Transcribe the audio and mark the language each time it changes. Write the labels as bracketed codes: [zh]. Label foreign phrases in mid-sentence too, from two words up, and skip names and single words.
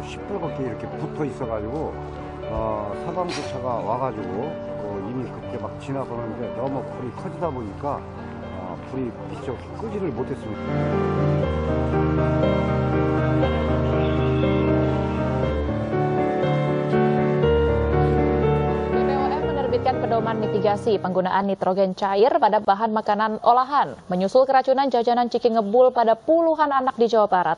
[ko] 시뻘겋게 이렇게 붙어 있어가지고 사방부차가 와가지고 이미 그때 막 지나가는데 너무 불이 커지다 보니까 불이 미처 끄지를 못했습니다. [id] Pedoman mitigasi penggunaan nitrogen cair pada bahan makanan olahan menyusul keracunan jajanan Ciki Ngebul pada puluhan anak di Jawa Barat.